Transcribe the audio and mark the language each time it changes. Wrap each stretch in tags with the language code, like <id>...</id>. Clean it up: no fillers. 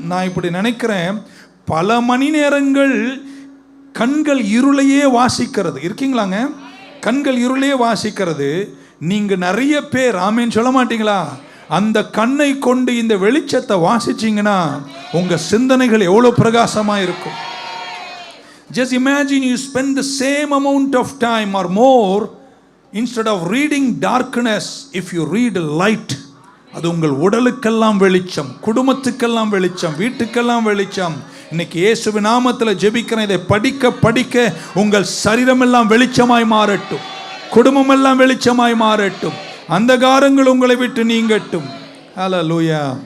<ta>நான் இப்படி நினைக்கிறேன், பல மணி நேரங்கள் கண்கள் இருளையே வாசிக்கிறது. இருக்கீங்களாங்க? கண்கள் இருளையே வாசிக்கிறது. நீங்கள் நிறைய பேர் ஆமென் சொல்ல மாட்டீங்களா? அந்த கண்ணை கொண்டு இந்த வெளிச்சத்தை வாசிச்சிங்கன்னா உங்கள் சிந்தனைகள் எவ்வளோ பிரகாசமாக இருக்கும்.</ta> <en>Just imagine you spend the same amount of time or more instead of reading darkness, if you read light.</en> <ta>அது உங்கள் உடலுக்கெல்லாம் வெளிச்சம், குடும்பத்துக்கெல்லாம் வெளிச்சம், வீட்டுக்கெல்லாம் வெளிச்சம். இன்னைக்கு இயேசுவின் நாமத்தில் ஜெபிக்கிறேன், இதை படிக்க உங்கள் சரீரம் எல்லாம் வெளிச்சமாய் மாறட்டும், குடும்பம் எல்லாம் வெளிச்சமாய் மாறட்டும், அந்தகாரங்கள் உங்களை விட்டு நீங்கட்டும். ஹல்லேலூயா.</ta>